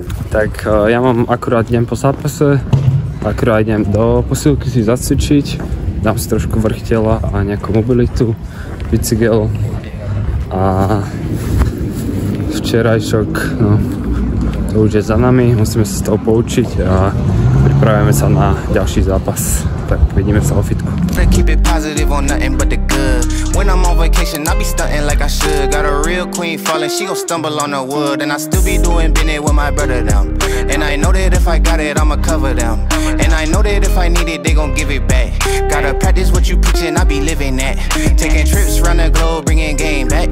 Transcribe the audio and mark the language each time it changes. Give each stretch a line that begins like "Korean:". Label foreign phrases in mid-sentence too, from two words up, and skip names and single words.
Slovak: Tak ja mám akurát deň po zápase, akurát idem do posilky si zacvičiť, dám si trošku vrch tela a nejakú mobilitu, bicykel a včerajšok, no, to už je za nami, musíme sa z toho poučiť a pripravujeme sa na ďalší zápas, tak vidíme sa o fitku.
English: Keep it positive on nothing but the good. When I'm on vacation, I be stunting like I should. Got a real queen falling, she gon' stumble on the wood. And I still be doing business with my brother them. And I know that if I got it, I'ma cover them. And I know that if I need it, they gon' give it back. Gotta practice what you preachin', I be living that. Taking trips round the globe, bringing game back.